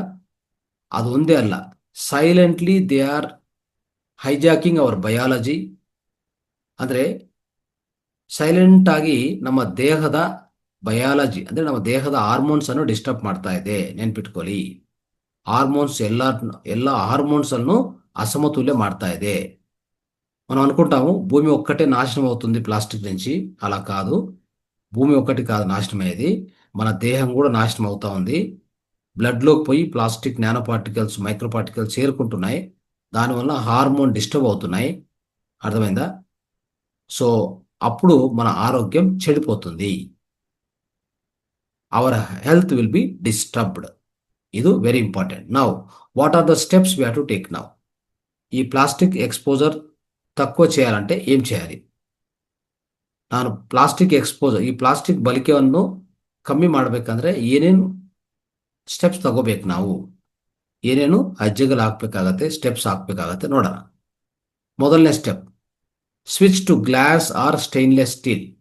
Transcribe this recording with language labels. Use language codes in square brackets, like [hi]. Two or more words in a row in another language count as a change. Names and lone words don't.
[kn] ಅದು ಒಂದೇ ಅಲ್ಲ, [en] silently they are hijacking our biology. [kn] ಅಂದರೆ ಸೈಲೆಂಟ್ ಆಗಿ ನಮ್ಮ ದೇಹದ ಬಯಾಲಜಿ, ಅಂದರೆ ನಮ್ಮ ದೇಹದ ಹಾರ್ಮೋನ್ಸ್ ಅನ್ನು ಡಿಸ್ಟರ್ಬ್ ಮಾಡ್ತಾ ಇದೆ. ನೆನ್ಪಿಟ್ಕೊಳ್ಳಿ, ಹಾರ್ಮೋನ್ಸ್ ಎಲ್ಲ ಹಾರ್ಮೋನ್ಸ್ అನ್ನು అసమతుల్య ಮಾಡ್తా ಇದೆ. [te] మనం అనుకుంటాము భూమి ఒక్కటే నాశనం అవుతుంది ప్లాస్టిక్ నుంచి. అలా కాదు. భూమి ఒక్కటి కాదు నాశనం అయ్యేది, మన దేహం కూడా నాశనం అవుతా ఉంది. బ్లడ్లోకి పోయి ప్లాస్టిక్ నానో పార్టికల్స్, మైక్రో పార్టికల్స్ చేరుకుంటున్నాయి. దానివల్ల హార్మోన్ డిస్టర్బ్ అవుతున్నాయి. అర్థమైందా? సో అప్పుడు మన ఆరోగ్యం చెడిపోతుంది. [en] our health will be disturbed. ಇದು very important. ನಾವು what are the steps we have to take now? [te] ఈ ప్లాస్టిక్ ఎక్స్పోజర్ తక్కువ చేయాలంటే ఏం చేయాలి? [kn] ನಾನು ಈ ಪ್ಲಾಸ್ಟಿಕ್ ಬಳಕೆಯನ್ನು ಕಮ್ಮಿ ಮಾಡಬೇಕಂದ್ರೆ ಏನೇನು ಸ್ಟೆಪ್ಸ್ ತಗೋಬೇಕು, ನಾವು ಏನೇನು ಹೆಜ್ಜೆಗಳು ಹಾಕ್ಬೇಕಾಗತ್ತೆ, ಸ್ಟೆಪ್ಸ್ ಹಾಕ್ಬೇಕಾಗತ್ತೆ ನೋಡೋಣ. [en] ಮೊದಲನೇ step, switch to glass or stainless steel.